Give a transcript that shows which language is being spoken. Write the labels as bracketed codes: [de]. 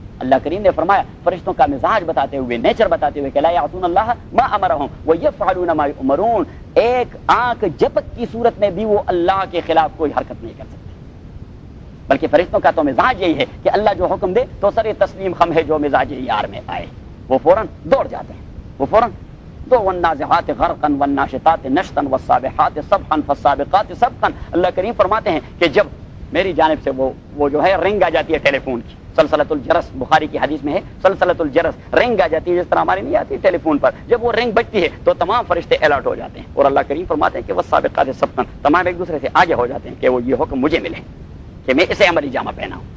[ur] اللہ کریم نے فرمایا فرشتوں کا مزاج بتاتے ہوئے, نیچر بتاتے ہوئے, کہ [ar] لا یعصون اللہ ما امرهم ویفعلون ما یؤمرون, [ur] ایک آنکھ جپک کی صورت میں بھی وہ اللہ کے خلاف کوئی حرکت نہیں کر سکتے. بلکہ فرشتوں کا تو مزاج یہی ہے کہ اللہ جو حکم دے تو سر تسلیم خم ہے, جو مزاج یار میں آئے وہ فوراً دوڑ جاتے ہیں. وہ فوراً دو [ar] والنازعات غرقا والناشطات نشطا والسابحات سبحا فالسابقات سبحا. [ur] اللہ کریم فرماتے ہیں کہ جب میری جانب سے وہ جو ہے رنگ آ جاتی ہے ٹیلی فون کی, [ar] سلسلت الجرس [ur] بخاری کی حدیث میں ہے, سلسلت الجرس رنگ آ جاتی ہے جس طرح ہماری نہیں آتی ٹیلی فون پر, جب وہ رنگ بجتی ہے تو تمام فرشتے الرٹ ہو جاتے ہیں اور اللہ کریم فرماتے ہیں کہ وہ [ar] سابقات سبقا, [ur] تمام ایک دوسرے سے آگے ہو جاتے ہیں کہ وہ یہ حکم مجھے ملے کہ میں اسے عملی جامہ پہناؤں.